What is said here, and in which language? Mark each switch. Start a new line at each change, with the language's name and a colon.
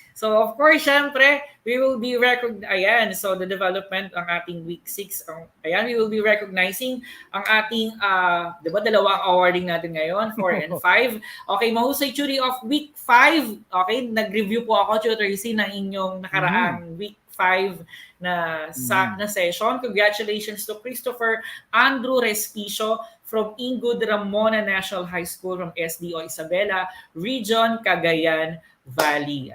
English: So, of course, syempre, we will be ayan, so the development ang ating week 6. Ayan, we will be recognizing ang ating, di ba, dalawa ang awarding natin ngayon, 4 and 5.
Filipino: Okay, mahusay jury of week 5. Okay, nag-review po ako, Tutor C, ng inyong nakaraang week 5 na session.
English: Congratulations to Christopher Andrew Respicio from Ingud Ramona National High School from SDO Isabela, Region Cagayan Valley.